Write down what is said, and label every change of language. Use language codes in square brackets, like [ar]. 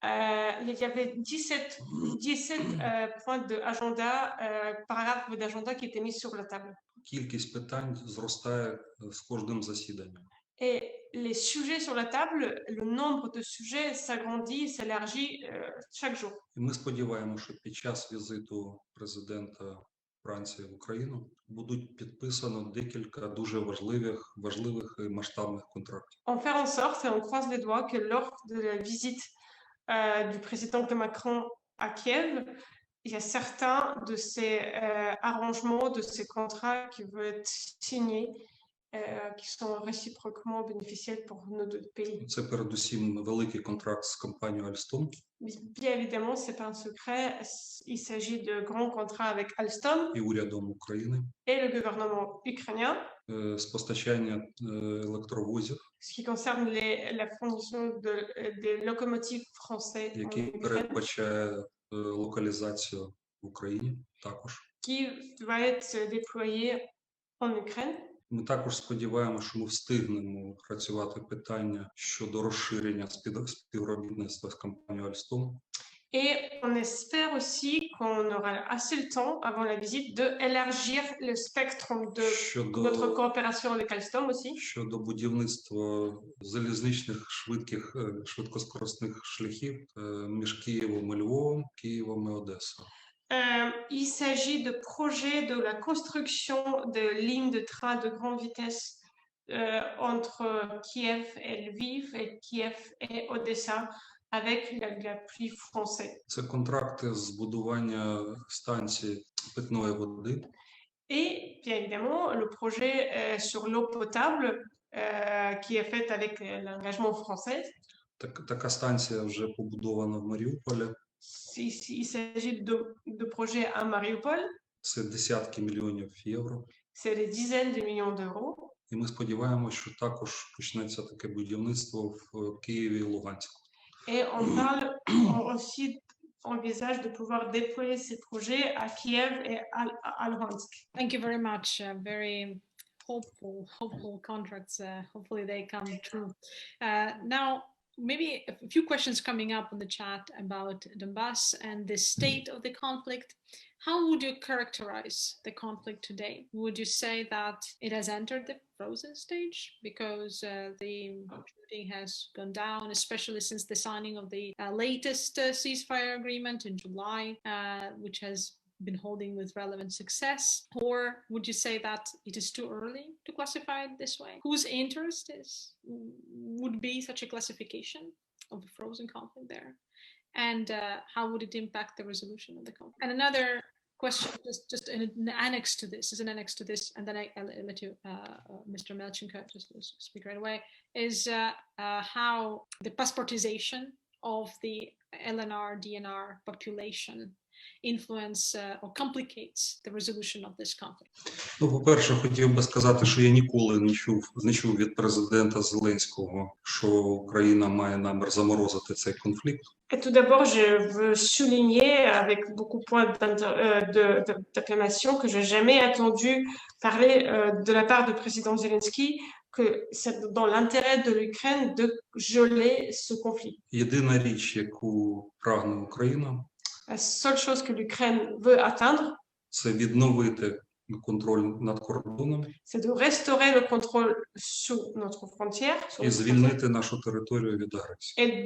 [fr] Il y avait 17 points d'agenda, paragraphes d'agenda qui étaient mis sur la table. [uk] Кількість питань зростає з кожним засіданням. [fr] Et les sujets sur la table, le nombre de sujets s'agrandit, s'élargit chaque jour. [uk] І ми сподіваємося, що під час візиту президента Франції в Україну будуть підписано декілька дуже важливих і масштабних контрактів. [fr] En faire en sorte, et on croise les doigts, que lors de la visite du président Macron à Kiev, il y a certains de ces arrangements, de ces contrats qui vont être signés, qui sont réciproquement bénéficiels pour nos deux pays. [uk] Це передусім великий контракт з компанією Alstom. [fr] Bien évidemment, c'est pas un secret, il s'agit de grands contrats avec Alstom [uk] І урядом України. [fr] et le gouvernement ukrainien. [uk] З постачання електровозів, [fr] Ce qui concerne la fourniture des locomotives françaises [uk] який передбачає локалізацію в Україні також. [fr] qui va être déployé en Ukraine. [uk] Ми також сподіваємося, що ми встигнемо працювати питання щодо розширення співробітництва з компанією Alstom. [fr] Et on espère aussi qu'on aura assez le temps avant la visite d'élargir le spectre de notre coopération avec Alstom aussi. [uk] Щодо будівництва залізничних швидкоскоростних шляхів між Києвом і Львовом, Києвом і Одесою. [fr] Il s'agit de projets de la construction de lignes de train de grande vitesse entre Kiev et Lviv et Kiev et Odessa avec l'appui français. [uk] Це контракти з будування станції питної води. [fr] Et bien évidemment, le projet sur l'eau potable qui est fait avec l'engagement français. [uk] Така станція вже побудована в Маріуполі. [fr] Il s'agit de projets à Mariupol. [uk] Це десятки мільйонів євро. [fr] C'est des dizaines de millions d'euros. [uk] І ми сподіваємося, що також почнеться таке будівництво в Києві і Луганську. [fr] Et on aussi envisage de pouvoir déployer ces projets à Kiev et à Luhansk. [en] Thank you very much. Very hopeful contracts. Hopefully they come true. Now, maybe a few questions coming up in the chat about Donbass and the state of the conflict. How would you characterize the conflict today? Would you say that it has entered the frozen stage because the shooting has gone down, especially since the signing of the latest ceasefire agreement in July, which has been holding with relevant success? Or would you say that it is too early to classify it this way? Whose interest would be such a classification of the frozen conflict there? And how would it impact the resolution of the conflict? And another question, just an annex to this, and then I'll let you, Mr. Omelchenko, just speak right away, is how the passportization of the LNR, DNR population influence or complicates the resolution of this conflict? [uk] Ну, по-перше, хотів би сказати, що я ніколи не чув від президента Зеленського, що Україна має намір заморозити цей конфлікт. [fr] Et tout d'abord, je veux souligner avec beaucoup de points d'acclamation que je n'ai jamais entendu parler de la part du président Zelensky que c'est dans l'intérêt de l'Ukraine de geler ce conflit. [uk] Єдина річ, яку прагне Україна, [fr] La seule chose que l'Ukraine veut atteindre, [uk] це відновити контроль над кордоном [fr] c'est de restaurer le contrôle sur notre frontière [uk] і звільнити нашу територію від агресії.